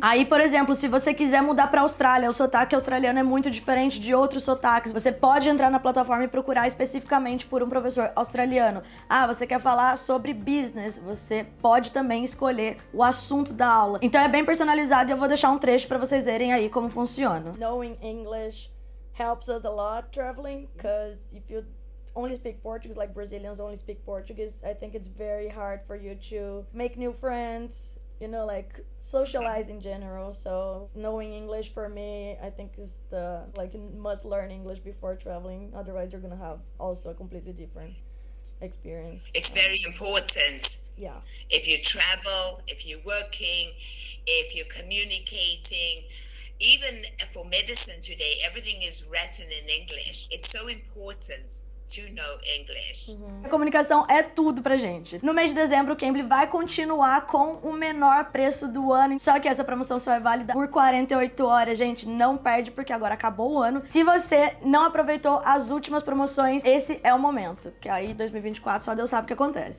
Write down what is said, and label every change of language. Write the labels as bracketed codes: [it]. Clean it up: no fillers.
[pt] Aí, por exemplo, se você quiser mudar para Austrália, o sotaque australiano é muito diferente de outros sotaques, você pode entrar na plataforma e procurar especificamente por um professor australiano. Ah, você quer falar sobre business, você pode também escolher o assunto da aula. Então é bem personalizado. Eu vou deixar um trecho para vocês verem aí como funciona. [en] Knowing English helps us a lot traveling, because if you only speak Portuguese, like Brazilians only speak Portuguese, I think it's very hard for you to make new friends, you know, like socialize in general. So knowing English for me, I think is the, like, you must learn English before traveling, otherwise you're gonna have also a completely different experience. It's very important. Yeah. If you travel, if you're working, if you're communicating, even for medicine today, everything is written in English. It's so important to know English. [pt] A comunicação é tudo pra gente. No mês de dezembro, o Cambly vai continuar com o menor preço do ano, só que essa promoção só é válida por 48 horas, gente. Não perde, porque agora acabou o ano. Se você não aproveitou as últimas promoções, esse é o momento, que aí 2024 só Deus sabe o que acontece.